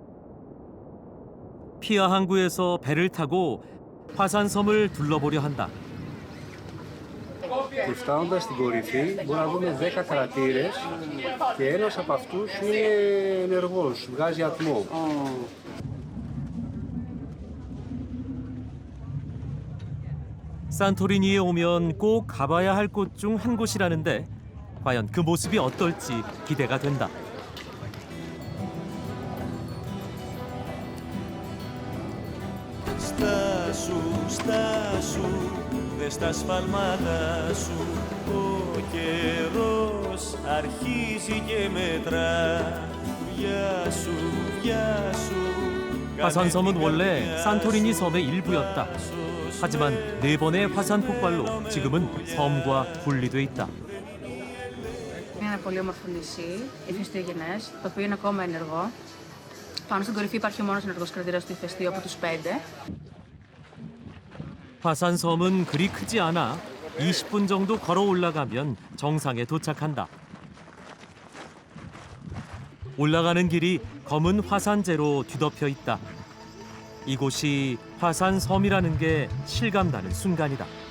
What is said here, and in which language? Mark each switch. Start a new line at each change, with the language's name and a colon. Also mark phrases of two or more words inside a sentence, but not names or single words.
Korean: 피아 항구에서 배를 타고 화산섬을 둘러보려 한다.
Greek: Και φτάνοντας στην κορυφή μπορούμε να δούμε 10 κρατήρες και ένας από αυτούς είναι ενεργός, βγάζει ατμό.
Korean: 산토리니에 오면 꼭 가봐야 할 곳 중 한 곳이라는데 과연 그 모습이 어떨지 기대가 된다.
Greek: Στάσου, δες τα σφάλματα σου. Ο καιρός αρχίζει και μετρά. βιάσου.
Korean: 화산섬은 원래 산토리니 섬의 일부였다. 하지만 4번의 화산 폭발로 지금은 섬과 분리돼 있다.
Greek: Είναι ένα πολύ όμορφο νησί, ηφαιστειογενές, το οποίο είναι ακόμα ενεργό. Πάνω στην κορυφή υπάρχει ο μόνος ενεργός κρατήρας του ηφαιστείου από τους 5.
Korean: 화산섬은 그리 크지 않아 20분 정도 걸어 올라가면 정상에 도착한다. 올라가는 길이 검은 화산재로 뒤덮여 있다. 이곳이 화산섬이라는 게 실감나는 순간이다.